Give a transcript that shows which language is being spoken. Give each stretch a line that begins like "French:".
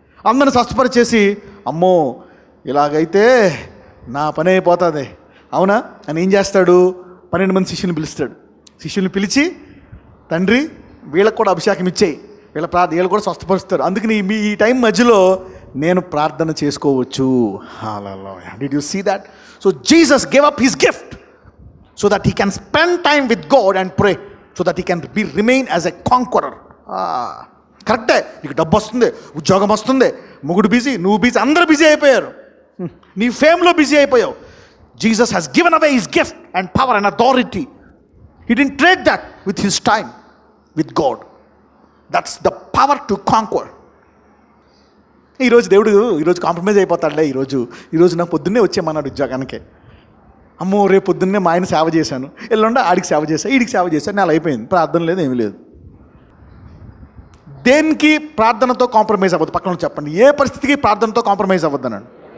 Telugu: అందరిని స్వస్థపరిచేసి అమ్మో ఇలాగైతే నా పని అయిపోతుంది, అవునా అని ఏం చేస్తాడు? 12 మంది శిష్యుని పిలుస్తాడు. శిష్యుని పిలిచి, తండ్రి వీళ్ళకు కూడా అభిషేకం ఇచ్చేయి, వీళ్ళు కూడా స్వస్థపరుస్తారు, అందుకని ఈ టైం మధ్యలో నేను ప్రార్థన చేసుకోవచ్చు.
English: Hallelujah. Did you see that? So Jesus gave up his gift so that he can spend time with God and pray, so that he can remain as a conqueror.
Telugu: కరెక్టే. నీకు డబ్బు వస్తుంది, ఉద్యోగం వస్తుంది, మొగుడు బిజీ, నువ్వు బిజీ, అందరూ బిజీ అయిపోయారు, నీ ఫేమ్లో బిజీ అయిపోయావు.
English: Jesus has given away his gift and power and authority. He didn't trade that with his time. With God. That's the power to conquer.
Telugu: ఈరోజు దేవుడు ఈరోజు కాంప్రమైజ్ అయిపోతాడులే. ఈరోజు నాకు పొద్దున్నే వచ్చేయమన్నాడు ఉద్యోగానికి. అమ్మో రేపు పొద్దున్నే మా ఆయన సేవ చేశాను, ఎల్లుండి ఆడికి సేవ చేశాను, ఈడికి సేవ చేశాను, నెల అయిపోయింది, ప్రార్థన లేదు, ఏమీ లేదు. దేనికి ప్రార్థనతో కాంప్రమైజ్ అవ్వద్దు. పక్కన చెప్పండి, ఏ పరిస్థితికి ప్రార్థనతో కాంప్రమైజ్ అవ్వద్దు అన్నాడు.